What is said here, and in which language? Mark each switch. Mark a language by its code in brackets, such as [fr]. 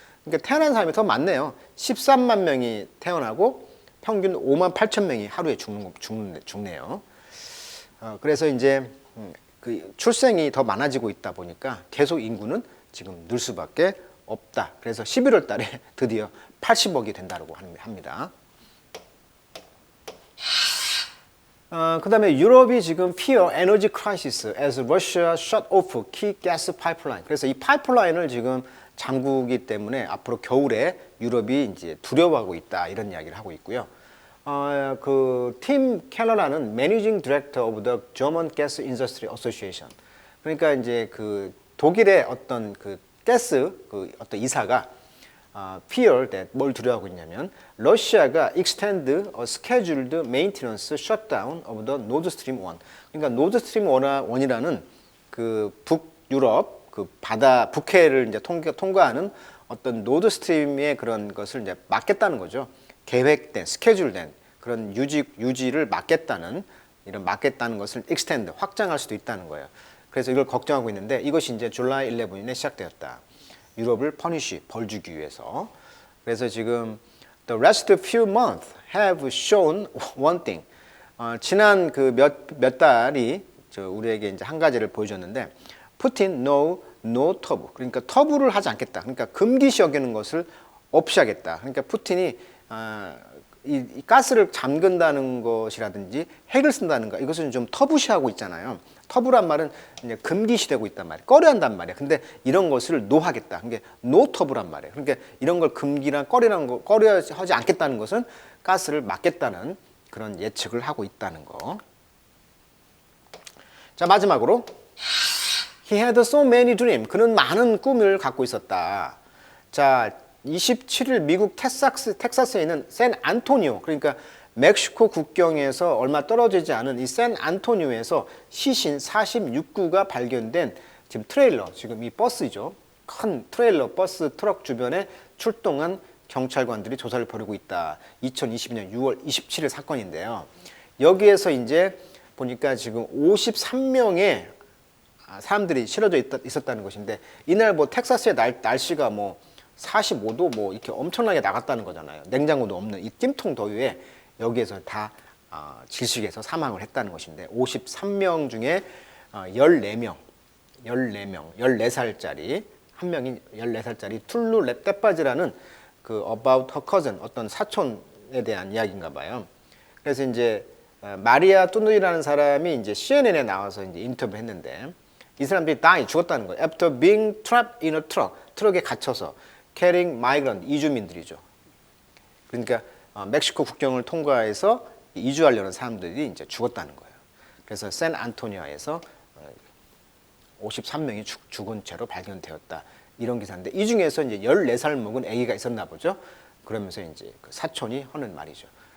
[ko] 그러니까 태어난 사람이 더 많네요. 13만 명이 태어나고 평균 5만 8천 명이 하루에 죽네요. 그래서 이제 그 출생이 더 많아지고 있다 보니까 계속 인구는 지금 늘 수밖에 없다. 그래서 11월 달에 드디어 80억이 된다고 합니다. 그 다음에 유럽이 지금 [en] fear energy crisis as Russia shut off key gas pipeline. [ko] 그래서 이 파이프라인을 지금 잠그기 때문에 앞으로 겨울에 유럽이 이제 두려워하고 있다. 이런 이야기를 하고 있고요. 그 팀 켈러라는 [en] Managing Director of the German Gas Industry Association. [ko] 그러니까 이제 그 독일의 어떤 그 가스 그 어떤 이사가 [en] fear that [ko] 뭘 두려워하고 있냐면 러시아가 [en] extend a scheduled maintenance shutdown of the Nord Stream 1. [ko] 그러니까 노드 스트림 1이라는 그 북유럽 그 바다 북해를 이제 통과하는 어떤 노드 스트림의 그런 것을 이제 막겠다는 거죠. 계획된 스케줄된 그런 유지를 막겠다는 이런 막겠다는 것을 extend 확장할 수도 있다는 거예요. 그래서 이걸 걱정하고 있는데 이것이 이제 줄라이 11일에 시작되었다. 유럽을 퍼니쉬 벌 주기 위해서. 그래서 지금 [en] the last few months have shown one thing. [ko] 지난 그 몇 달이 우리에게 이제 한 가지를 보여줬는데 푸틴 no 터부. 그러니까 터부를 하지 않겠다. 그러니까 금기시 여기는 것을 없이 하겠다. 그러니까 푸틴이 이 가스를 잠근다는 것이라든지 핵을 쓴다는 거 이것은 좀 터부시하고 있잖아요. 터부란 말은 이제 금기시되고 있단 말이에요. 꺼려한단 말이에요. 근데 이런 것을 노하겠다. 그러니까 노터부란 말이에요. 그러니까 이런 걸 금기랑 꺼려하지 않겠다는 것은 가스를 막겠다는 그런 예측을 하고 있다는 거. 자, 마지막으로 [en] He had so many dreams. [ko] 그는 많은 꿈을 갖고 있었다. 자, 27일 미국 텍사스에 있는 샌 안토니오, 그러니까 멕시코 국경에서 얼마 떨어지지 않은 이 샌 안토니오에서 시신 46구가 발견된 지금 트레일러, 지금 이 버스죠. 큰 트레일러, 버스, 트럭 주변에 출동한 경찰관들이 조사를 벌이고 있다. 2022년 6월 27일 사건인데요. 여기에서 이제 보니까 지금 53명의 사람들이 실어져 있었다는 것인데 이날 뭐 텍사스의 날씨가 뭐 45도 뭐 이렇게 엄청나게 나갔다는 거잖아요. 냉장고도 없는 이 찜통 더위에 여기에서 다 질식해서 사망을 했다는 것인데 53명 중에 14명, 14살짜리 한 명이 14살짜리 툴루 떼빠지라는 그 [en] about her cousin [ko] 어떤 사촌에 대한 이야기인가 봐요. 그래서 이제 마리아 뚜누이라는 사람이 이제 CNN에 나와서 이제 인터뷰했는데 이 사람들이 죽었다는 거예요. [en] After being trapped in a truck, [ko] 트럭에 갇혀서 [en] carrying migrant, [ko] 이주민들이죠. 그러니까 멕시코 국경을 통과해서 이주하려는 사람들이 이제 죽었다는 거예요. 그래서 샌 안토니아에서 53명이 죽은 채로 발견되었다. 이런 기사인데 이 중에서 이제 14살 먹은 아기가 있었나 보죠. 그러면서 이제 그 사촌이 하는 말이죠.